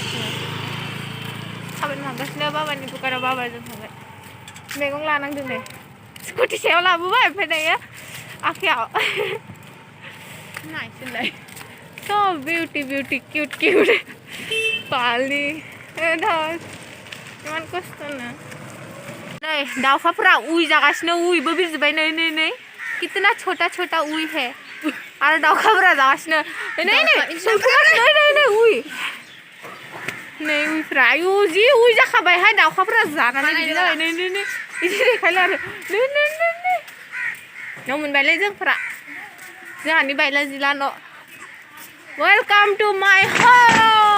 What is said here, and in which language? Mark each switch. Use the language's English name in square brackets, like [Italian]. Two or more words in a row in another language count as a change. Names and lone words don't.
[Bodo] थांगासिनो बाबानि दुकानाव बाबाजों थांगोन मैगं लानांदों नै स्कुटि सायाव लाबोबाय ओमफ्राय दायो आखायाव नायसैलाय [English] so beauty cute [Bodo] पालि इमान खस्थ'नो नै दाउखाफोरा उइ जागासिनो उइबो बिरजोब्बाय नै [Hindi] कितना छोटा उइ है [Bodo] आरो दाउखाफोरा जागासिनो नै उइ नै उइफ्रा आयु जि उइ जाखाबायहाय दाउखाफोरा जानानै बिदि जाबाय नै बिदि देखायला आरो नै न' मोनबायलै जोंफोरा जोंहानि बायला जिला न' [English] welcome to my house